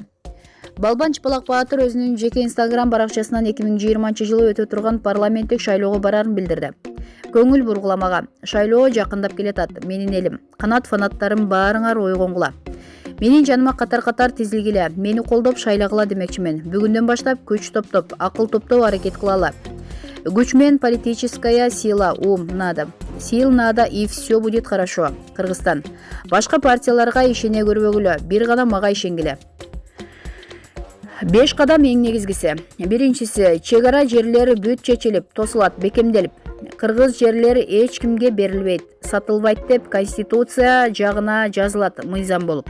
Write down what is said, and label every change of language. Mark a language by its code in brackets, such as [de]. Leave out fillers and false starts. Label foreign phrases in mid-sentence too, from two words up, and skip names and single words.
[ky] Балбан Чыпалак Баатыр өзүнүн жеке Инстаграм баракчасынан 2020 жылы өтө турган парламенттик шайлоого барарын билдирди. Көңүл бургуламага, шайлоо жакындап келатат. Менин элим, канат-фанаттарым баарыңар ойгонгула. Менин жаныма катар-катар тизилгиле, мени колдоп шайлагыла демекчимин. Бүгүндөн баштап күч топтоп, акыл топтоп аракет кылалы. Күч мен [ru] политическая сила надо. Сил надо, и все будет хорошо. [ky] Кыргызстан. Башка партияларга ишене көрбөгүлө, бир гана мага ишенгиле. 5 кадам эң негизгиси. Биринчиси, чегара жерлери бүт чечилип, тосулат, бекемделип. Кыргыз жерлери эч кимге берилбейт, сатылбайт деп Конституция жагына жазылат мыйзам болуп.